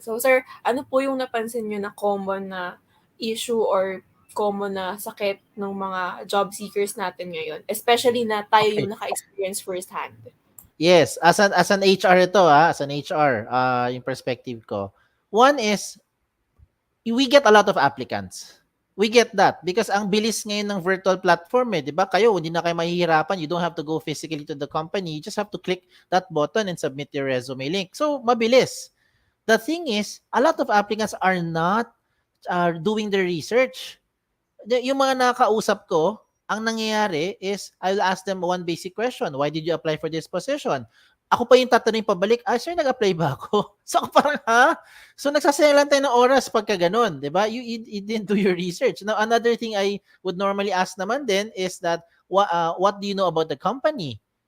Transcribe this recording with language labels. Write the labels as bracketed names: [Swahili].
[Filipino] So, sir, ano po yung napansin nyo na common na issue or common na sakit ng mga job seekers natin ngayon, especially na tayo yung naka-experience firsthand? [English] Yes, as an HR ito as an HR, [Filipino] yung perspective ko. [English] One is we get a lot of applicants. We get that because [Filipino] ang bilis ngayon ng [English] virtual platform [Filipino] 'di ba? Kayo hindi na kayo mahihirapan. [English] You don't have to go physically to the company. You just have to click that button and submit your resume link. [Filipino] So, mabilis. [English] The thing is, a lot of applicants are not doing their research. [Filipino] Yung mga nakausap ko, ang nangyayari is [English] I'll ask them one basic question. Why did you apply for this position? [Filipino] Ako pa yung tatanungin pabalik, sir, nag-apply ba ako? So ako parang, So nagsasayang lang tayo ng oras pagka ganun, di ba? [English] You didn't do your research. Now, another thing I would normally ask [Filipino] naman din [English] is that, what do you know about the company?